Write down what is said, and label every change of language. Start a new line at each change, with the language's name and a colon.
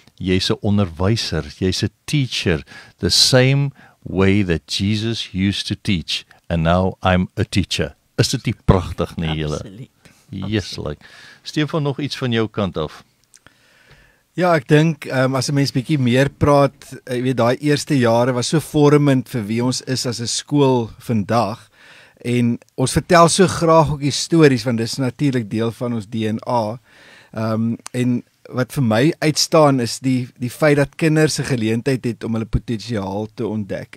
Afrikaans: Jy's 'n onderwyser, jy's 'n teacher,
English: the same way that Jesus used to teach, and now I'm a teacher.
Afrikaans: Is dit nie pragtig nie, julle? Absoluut.
English: Yes, like.
Afrikaans: Stefan, nog iets van jou kant af? Ja, ek dink as 'n mens bietjie meer praat, jy weet daai eerste jare was so vormend vir wie ons is as 'n skool vandag. En ons vertel so graag ook die stories, want dis natuurlik deel van ons DNA. En wat vir my uitstaan is die feit dat kinders 'n geleentheid het om hulle potensiaal te ontdek.